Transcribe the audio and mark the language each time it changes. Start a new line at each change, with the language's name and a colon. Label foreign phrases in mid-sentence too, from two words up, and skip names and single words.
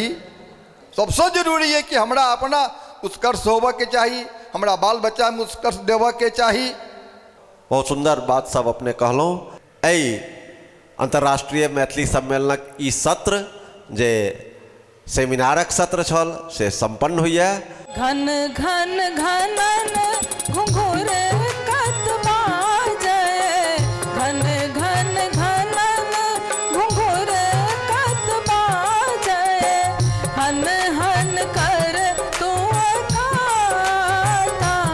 Maithili: सबसँ जरूरी है कि हमरा अपना उत्कर्ष होबऽके चाही, हमरा बाल बच्चा में उत्कर्ष देबऽके चाही। बहुत सुंदर बात सब अपने कहलहुँ। एहि अंतर्राष्ट्रीय मैथिली सम्मेलनक ई सत्र जे सेमिनारक सत्र छल से संपन्न होइए। घन घन घनन घुंघुर कत बाजै, घन घन घनन घुंघुर कत बाजै, हन हन कर तू गाता,